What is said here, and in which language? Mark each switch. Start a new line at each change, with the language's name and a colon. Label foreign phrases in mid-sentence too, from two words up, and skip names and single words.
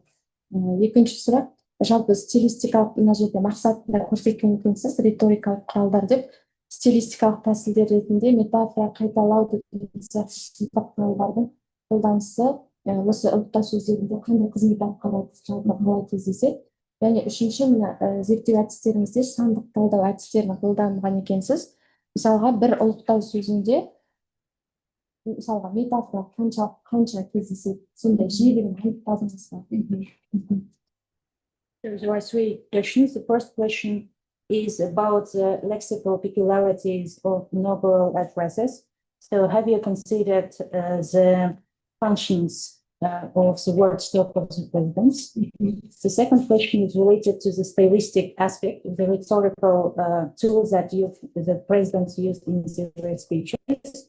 Kazakh: Екінші сұрақ, жалпы стилистикалық мына жерде мақсатында көрсеткен екенсіз, риторикалық құралдар деп, стилистикалық тәсілдер ретінде метафора, қайталау деген сияқты құралдардың қолданысы осы ұлттар сөздерінде қандай қызмет атқарады, жалпы қалай кездеседі? Және үшінші, мына зерттеу әдістеріңізде сандық талдау әдістерін қолданған екенсіз. Мысалға, бір ұлықтау сөзінде мысалға метафора қанша кездеседі, сондай жиілігін айтып берсеңіз ба?
English: There are three questions. The first question is about the lexical peculiarities of inaugural addresses. So have you considered the functions of the word stock of the presidents? The second question is related to the stylistic aspect of the rhetorical tools that the presidents used in their speeches.